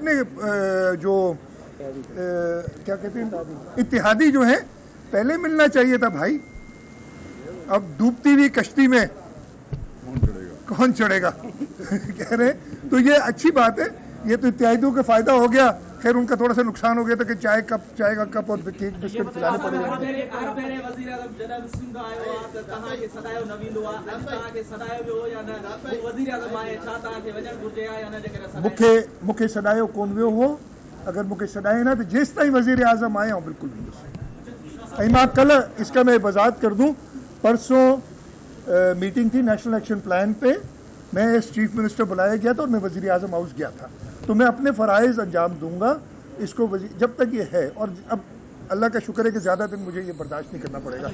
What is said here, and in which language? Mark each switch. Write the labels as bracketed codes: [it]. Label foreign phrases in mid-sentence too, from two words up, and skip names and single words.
[hi] अपने जो क्या कहते हैं इत्तेहादी जो है, पहले मिलना चाहिए था भाई। अब डूबती हुई कश्ती में कौन चढ़ेगा कह रहे हैं, तो ये अच्छी बात है। ये तो इत्तेहादियों का फायदा हो गया। खैर उनका थोड़ा सा नुकसान हो गया था कि चाय का कप और केक बिस्किट खिलाने पड़े। [sd] मूंखे सॾायो कोन वियो हो। अगर मूंखे सॾाए ना तो जेसि ताईं वज़ीर आज़म [hi] आया हूँ बिल्कुल नहीं। [sd] ऐं मां [hi] कल इसका मैं वज़ाहत कर दूँ, परसों मीटिंग थी नेशनल एक्शन प्लान पे, मैं चीफ मिनिस्टर बुलाया गया था और मैं वज़ीर आज़म हाउस गया था। तो मैं अपने फ़राइज़ अंजाम दूंगा इसको जब तक ये है। और अब अल्लाह का शुक्र है कि ज़्यादा दिन मुझे ये बर्दाश्त नहीं करना पड़ेगा।